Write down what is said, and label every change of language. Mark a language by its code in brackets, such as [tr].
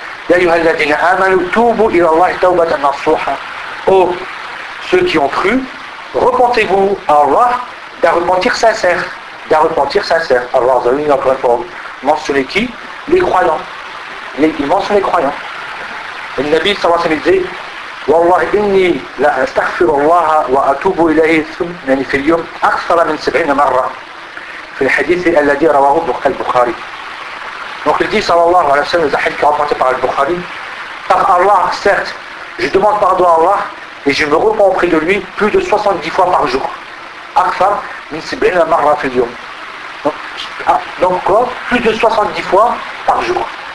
[ar] Ya ayyuhalladhina amanu tubu ila Allah tawbatan nasuha. Oh, [fr] ceux qui ont cru, repentez-vous à Allah d'un repentir sincère. D'un repentir sincère. Allah a mis encore une fois mentionné qui ? Les croyants. Il mentionne les croyants. Et le Nabi sallallahu alayhi wa sallam disait [ar] والله إني لا أستغفر الله وأتوب إليه ثم يعني في اليوم أكثر من 70 مرة في الحديث الذي رواه البخاري. [fr] Donc il dit sallallahu alayhi wa sallam, le hadith qui est rapporté par Al-Bukhari, par Allah, certes, je demande pardon à Allah et je me repens auprès de lui plus de 70 fois par jour. [ar] أكثر من 70 مرة في اليوم. [fr] Donc quoi? Plus de 70 fois par jour.